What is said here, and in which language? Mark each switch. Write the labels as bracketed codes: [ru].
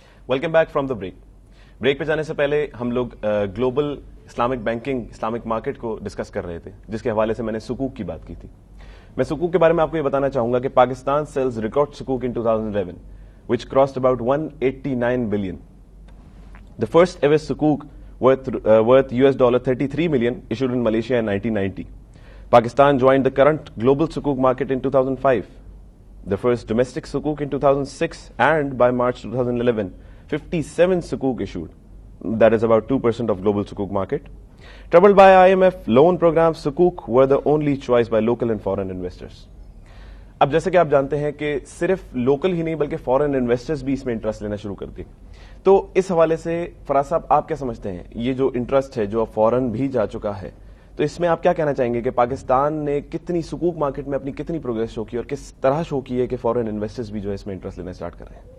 [hi] Welcome back from the break पे जाने से पहले हम लोग global Islamic banking, Islamic market को डिस्कस कर रहे थे, जिसके हवाले से मैंने सुकूक की बात की थी. मैं सुकूक के बारे में आपको ये बताना चाहूंगा कि Pakistan sales record सुकूक in 2011 [en] which crossed about 189 billion. The first ever sukuk worth $33 million issued in Malaysia in 1990. Pakistan joined the current global sukuk market in 2005. The first domestic sukuk in 2006, and by March 2011, 57 sukuk issued. That is about 2% of global sukuk market. Troubled by IMF loan program, sukuk were the only choice by local and foreign investors. [hi] अब जैसे कि आप जानते हैं कि सिर्फ local ही नहीं बल्कि फॉरेन इन्वेस्टर्स भी इसमें इंटरेस्ट लेना शुरू कर दिए. तो इस हवाले से फराज साहब, आप क्या समझते हैं, ये जो इंटरेस्ट है जो फॉरेन भी जा चुका है, तो इसमें आप क्या कहना चाहेंगे कि पाकिस्तान ने कितनी सुकूक मार्केट में अपनी कितनी प्रोग्रेस शो की और किस तरह शो की है कि फॉरेन इन्वेस्टर्स भी जो है इसमें इंटरेस्ट लेना स्टार्ट कर रहे हैं?